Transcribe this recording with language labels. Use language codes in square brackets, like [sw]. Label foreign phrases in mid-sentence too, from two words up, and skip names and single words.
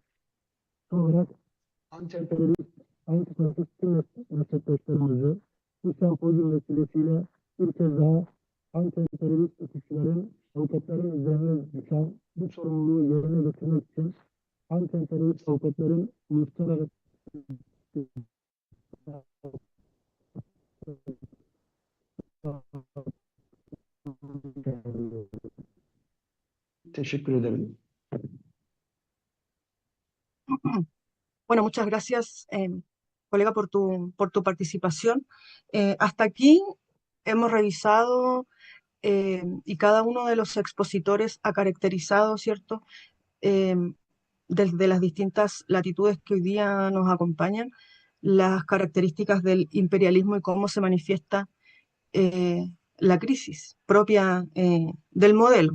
[tr] Son olarak anti-emperyalist, anti-faşist tüm meslektaşlarımızı bu sempozyum vesilesiyle bir kez daha anti-emperyalist hukukçuların, avukatların üzerine düşen bu sorumluluğu yerine getirmek için anti-emperyalist avukatların uluslararası teşekkür ederim. [es] Bueno, muchas gracias, colega, por tu participación. Hasta aquí hemos revisado y cada uno de los expositores ha caracterizado, ¿cierto? Desde las distintas latitudes que hoy día nos acompañan, las características del imperialismo y cómo se manifiesta la crisis propia del modelo.